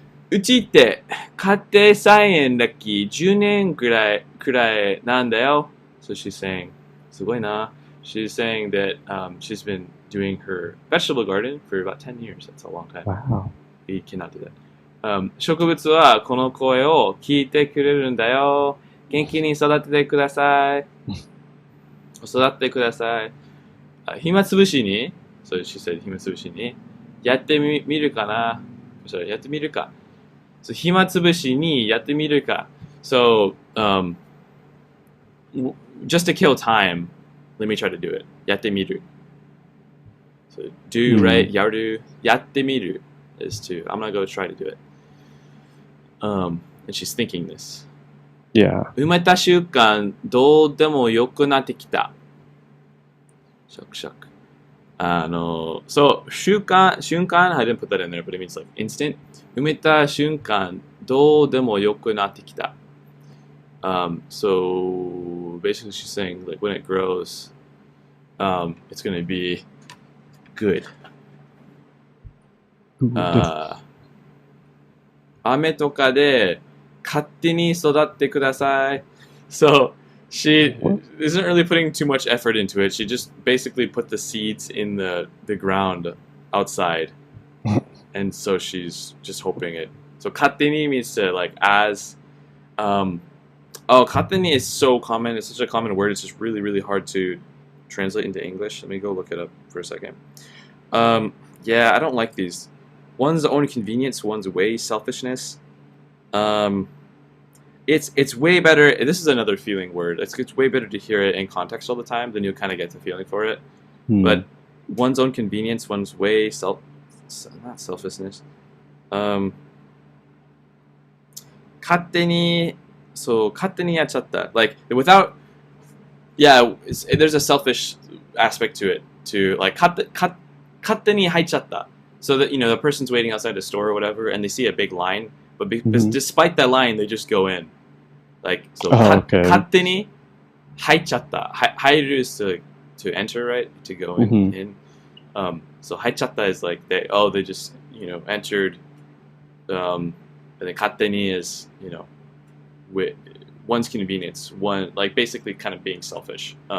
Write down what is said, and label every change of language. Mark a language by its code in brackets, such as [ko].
[ja] うちって家庭菜園歴10年くらいなんだよ. [en] So she's saying, [ja] すごいな. [en] She's saying that she's been doing her vegetable garden for about 10 years. That's a long time. Wow. We cannot do that. [ja] 植物はこの声を聞いてくれるんだよ. 元気に育ててください.育ってください. 暇つぶしに, [en] so she said [ja] 暇つぶしに.やってみるかな? [en] Sorry, [ja] やってみるか? [en] So [ja] 暇つぶしにやってみるか? [en] So just to kill time, let me try to do it. [ja] やってみる. [en] So do, right? [ja] やる. やってみる [en] is to. I'm gonna go try to do it. And she's thinking this. Yeah. [ja] 埋めた習慣どうでもよくなってきた. シャクシャク. [en] So 瞬間 I didn't put that in there, but it means like instant. [ja] 埋めた瞬間どうでもよくなってきた. [en] So basically she's saying like when it grows, it's gonna be good. 雨とかで勝手に育ってください. So she isn't really putting too much effort into it. She just basically put the seeds in the ground outside. And so she's just hoping it. So 勝手に means to like as. 勝手に is so common. It's such a common word. It's just really, really hard to translate into English. Let me go look it up for a second. Yeah, I don't like these. One's own convenience, one's way selfishness. It's way better. This is another feeling word. It's way better to hear it in context all the time, then you'll kind of get the feeling for it. But one's own convenience, one's way not selfishness. [ja] 勝手にやっちゃった. [en] Like without, yeah, there's a selfish aspect to it. To like [ja] 勝手に入っちゃった. [en] So that, you know, the person's waiting outside a store or whatever, and they see a big line, but because despite that line, they just go in. Like, so, [ja] 勝手に入っちゃった. [en] 入る is to enter, right? To go in. So 入っちゃった is like they just, you know, entered. And then 勝手に is, you know, with one's convenience, one, like basically kind of being selfish.